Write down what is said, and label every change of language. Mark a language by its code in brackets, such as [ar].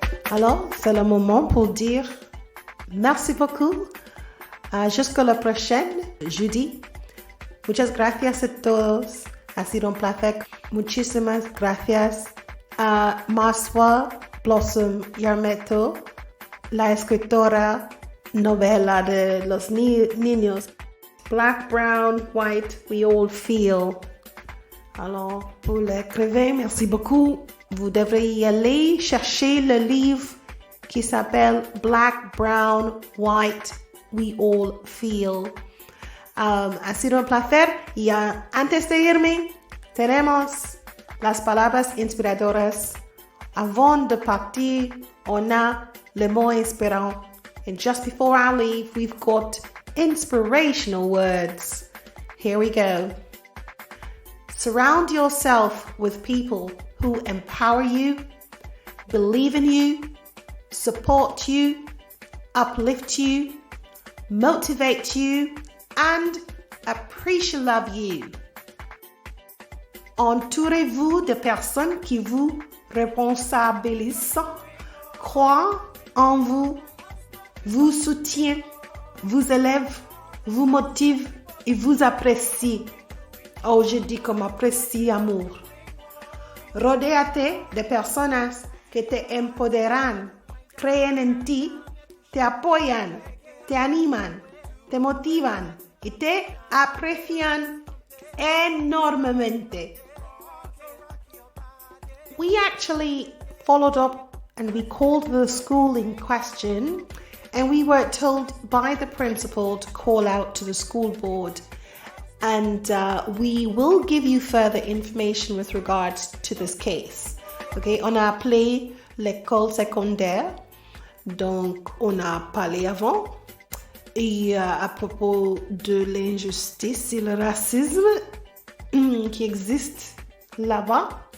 [fr] Alors, c'est le moment pour dire merci beaucoup. Jusqu'à la prochaine, jeudi. [es] Muchas gracias a todos. Ha sido un placer. Muchísimas gracias a Marswa Blossom Yarmeto, la escritora novela de los niños. [en] Black, brown, white, we all feel. [fr] Alors, pour l'écrivain, merci beaucoup. Vous devriez aller chercher le livre qui s'appelle Black, Brown, White, We All Feel. [es] Ha sido un placer. Y antes de irme, tenemos las palabras inspiradoras. [fr] Avant de partir, on a le mot inspirant. [en] And just before I leave, we've got inspirational words. Here we go. Surround yourself with people who empower you, believe in you, support you, uplift you, motivate you, and appreciate you. [fr] Entourez-vous de personnes qui vous responsabilisent, croient en vous, vous soutiennent, vous élèvent, vous motivent et vous apprécient. Oh, je dis comme apprécie amour. [es] Rodéate de personas que te empoderan, creen en ti, te apoyan, te animan, te motivan y te aprecian enormemente. [en] We actually followed up and we called the school in question, and we were told by the principal to call out to the school board. And we will give you further information with regards to this case. [fr] Okay, on a appelé l'école secondaire, donc on a parlé avant, et à propos de l'injustice et le racisme qui existe là-bas.